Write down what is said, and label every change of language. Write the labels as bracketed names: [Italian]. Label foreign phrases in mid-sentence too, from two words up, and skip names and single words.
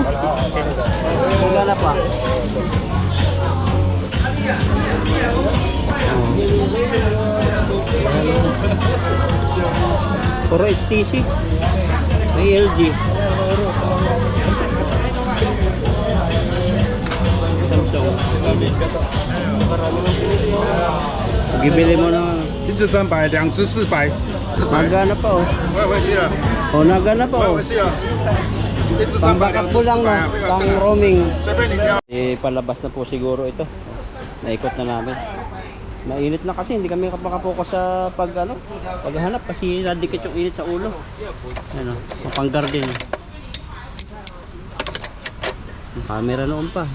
[Filipino] Naghanap pa. Puro STC. May LG. Samsung. Bibili mo na. [Chinese] 一只300，两只400。 [Filipino] Nagana pa oh. [Chinese] 我也回去了， [Filipino] Oh, nagana pa [Chinese] 我也 oh. 回去了。一只300， [Filipino] Pang-backup [Chinese] 两只 [Filipino] po lang no. [Chinese] 400，不要 [Filipino] Pang [Chinese] 等了， [Filipino] roaming. [Chinese] 随便你挑。 [Filipino] Palabas na po siguro ito. Naikot na namin. Mainit na kasi hindi kami makapokus sa paghanap kasi nadikit yung init sa ulo. Ano, mapanggar din. Ang camera noon pa.